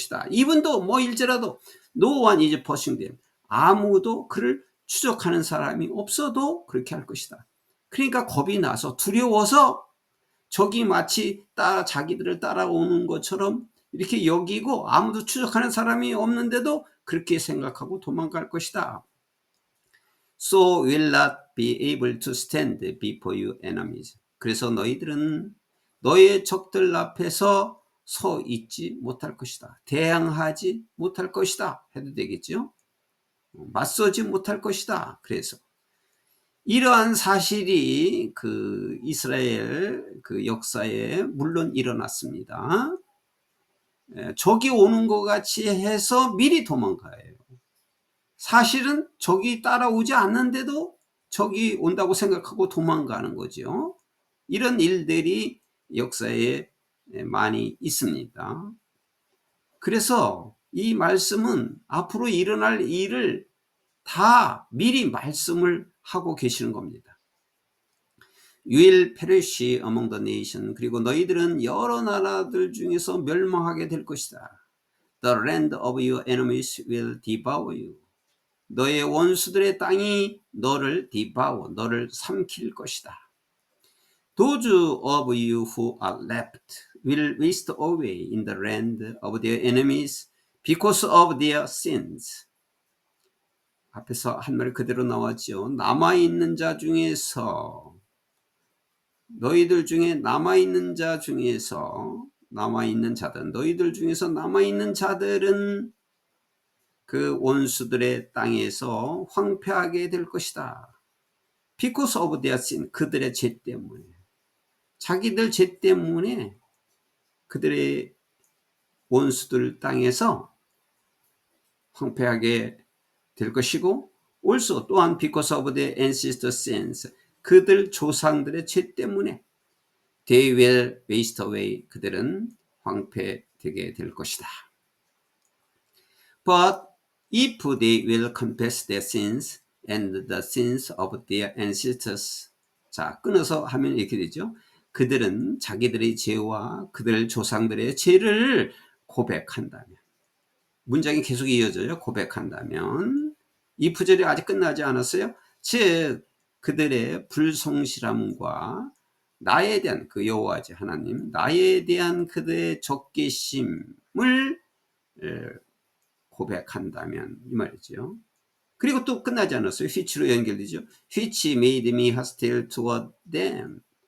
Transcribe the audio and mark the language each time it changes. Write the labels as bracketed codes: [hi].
[ko] 이분도 일지라도 [en] no one is pursuing them. [ko] 아무도 그를 추적하는 사람이 없어도 그렇게 할 것이다. 그러니까 겁이 나서 두려워서 적이 마치 자기들을 따라오는 것처럼 이렇게 여기고 아무도 추적하는 사람이 없는데도 그렇게 생각하고 도망갈 것이다. [en] So will not be able to stand before your enemies. [ko] 그래서 너희들은 너의 적들 앞에서 서 있지 못할 것이다. 대항하지 못할 것이다. 해도 되겠죠? 맞서지 못할 것이다. 그래서 이러한 사실이 그 이스라엘 그 역사에 물론 일어났습니다. 적이 오는 것 같이 해서 미리 도망가요. 사실은 적이 따라오지 않는데도 적이 온다고 생각하고 도망가는 거죠. 이런 일들이 역사에 많이 있습니다. 그래서 이 말씀은 앞으로 일어날 일을 다 미리 말씀을 하고 계시는 겁니다. [en] You will perish among the nation. [ko] 그리고 너희들은 여러 나라들 중에서 멸망하게 될 것이다. [en] The land of your enemies will devour you. [ko] 너의 원수들의 땅이 너를 너를 삼킬 것이다. [en] Those of you who are left will waste away in the land of their enemies because of their sins. [ko] 앞에서 한 말 그대로 나왔죠. 남아있는 자 중에서, 너희들 중에 남아있는 자 중에서 남아있는 자들, 너희들 중에서 남아있는 자들은 그 원수들의 땅에서 황폐하게 될 것이다. [en] Because of their sin, [ko] 그들의 죄 때문에, 자기들 죄 때문에 그들의 원수들 땅에서 황폐하게 될 것이고, [en] also [ko] 또한 [en] because of their ancestors' sins, [ko] 그들 조상들의 죄 때문에 [en] they will waste away, [ko] 그들은 황폐되게 될 것이다. [en] But if they will confess their sins and the sins of their ancestors, [ko] 자, 끊어서 하면 이렇게 되죠. 그들은 자기들의 죄와 그들 조상들의 죄를 고백한다면, 문장이 계속 이어져요. 고백한다면, 이 구절이 아직 끝나지 않았어요. 즉 그들의 불성실함과 나에 대한, 그 여호와지 하나님, 나에 대한 그들의 적개심을 고백한다면, 이 말이죠. 그리고 또 끝나지 않았어요. which로 연결되죠. [en] which made me hostile toward them.